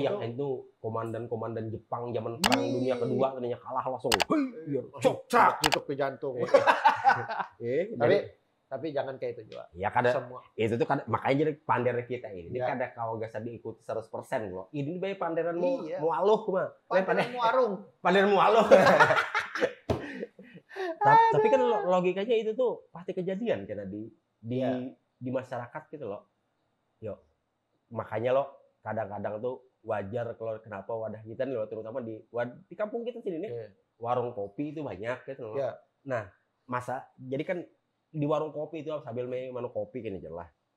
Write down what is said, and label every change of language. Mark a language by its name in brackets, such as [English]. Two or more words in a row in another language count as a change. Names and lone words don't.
[Indonesian] Yang itu komandan Jepang zaman Perang Dunia Kedua katanya kalah langsung. Cok gitu ke jantung. Tapi jangan kayak itu juga. Ya semua. [Banjar] Itu tuh makanya jadi panderan kita ini. Ini kada kau gak diikuti 100% loh. Ini bae panderan mau aluh mah. Panderan mau arung. Panderan mau aluh. [Indonesian] Tapi kan logikanya itu tuh pasti kejadian karena di masyarakat gitu loh. Yo. Makanya lo kadang-kadang tuh wajar kalau kenapa wadah kita nih loh, terutama di kampung kita sini nih. Warung kopi itu banyak gitu loh. Nah, jadi kan di warung kopi itu sambil minum kopi kan jelas.